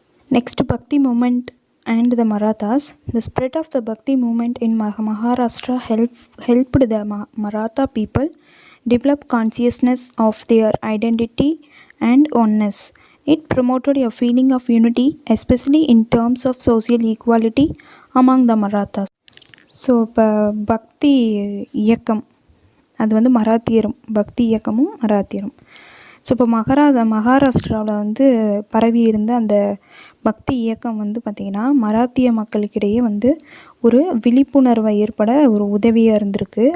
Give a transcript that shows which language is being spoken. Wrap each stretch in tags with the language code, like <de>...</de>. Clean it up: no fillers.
<en>Next, Bhakti movement and the Marathas. The spread of the Bhakti movement in Maharashtra helped the Maratha people develop consciousness of their identity and oneness. It promoted a feeling of unity, especially in terms of social equality among the Marathas.</en> <ta>So இப்போ பக்தி இயக்கம் அது வந்து பக்தி இயக்கமும் மராத்தியரும். So இப்போ மகாராஷ்டிராவில் வந்து பரவி இருந்த அந்த பக்தி இயக்கம் வந்து பார்த்திங்கன்னா மராத்திய மக்களுக்கிடையே வந்து ஒரு விழிப்புணர்வை ஏற்பட ஒரு உதவியாக இருந்திருக்கு.</ta>